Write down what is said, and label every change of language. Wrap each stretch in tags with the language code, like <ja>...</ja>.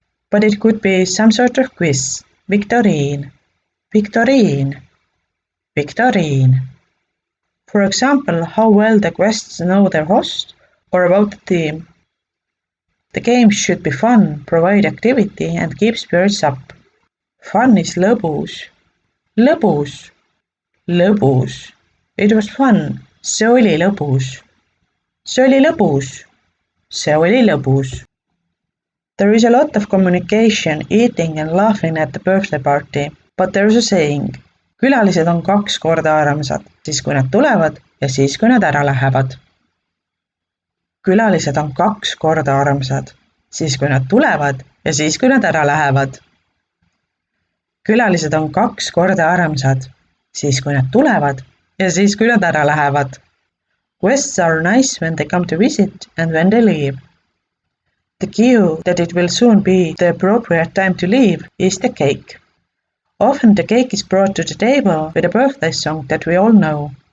<en>But it could be some sort of quiz, victorine, victorine, victorine. For example, how well the guests know their host or about the theme. The game should be fun, provide activity and keep spirits up. Fun is lõbus, lõbus, lõbus. It was fun,</en> <et>see oli lõbus, see oli lõbus, see oli lõbus.</et> <en>There is a lot of communication, eating and laughing at the birthday party, but there is a saying.</en> <et>Külalised on 2 korda armsad, siis kui nad tulevad ja siis kui nad ära lähevad. Külalised on 2 korda armsad, siis kui nad tulevad ja siis kui nad ära lähevad. Külalised on 2 korda armsad, siis kui nad tulevad ja siis kui nad ära lähevad.</et> <en>Guests are nice when they come to visit and when they leave. The cue that it will soon be the appropriate time to leave is the cake. Often the cake is brought to the table with a birthday song that we all know.</en>